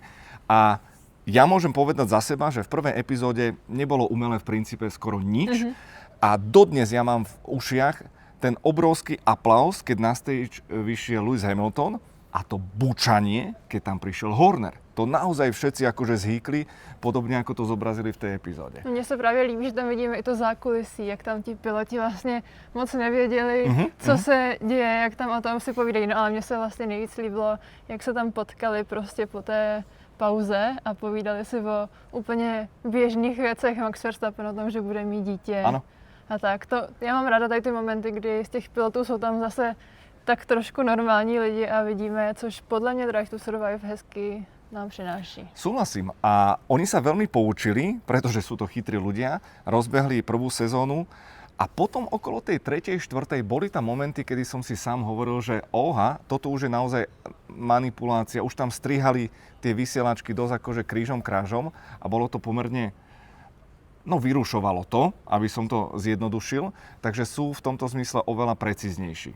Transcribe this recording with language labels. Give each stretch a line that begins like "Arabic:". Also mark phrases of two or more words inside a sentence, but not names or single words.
Slovak: A ja môžem povedať za seba, že v prvej epizóde nebolo umelé v princípe skoro nič. A dodnes ja mám v ušiach ten obrovský aplauz, keď na stage vyšiel Lewis Hamilton a to bučanie, keď tam prišiel Horner. To naozaj všetci akože zhýkli, podobně ako to zobrazili
Czech: v té epizódě. Mně se právě líbí, že tam vidíme i to zákulisí, jak tam ti piloti vlastně moc nevěděli, co se děje, jak tam o tom si povídají. No ale mně se vlastně nejvíc líbilo, jak se tam potkali prostě po té pauze a povídali si o úplně běžných věcech. Max Verstappen o tom, že bude mít dítě. Ano. A tak. Já mám ráda tady ty momenty, kdy z těch pilotů jsou tam zase tak trošku normální lidi a vidíme, což podle mě Drive to Survive hezky nám prináši.
Slovak: Súhlasím. A oni sa veľmi poučili, pretože sú to chytrí ľudia, rozbehli prvú sezónu a potom okolo tej 3., 4. boli tam momenty, kedy som si sám hovoril, že toto už je naozaj manipulácia. Už tam strihali tie vysielačky dosť akože krížom krážom a bolo to pomerne, vyrušovalo to, aby som to zjednodušil, takže sú v tomto zmysle oveľa precíznejší.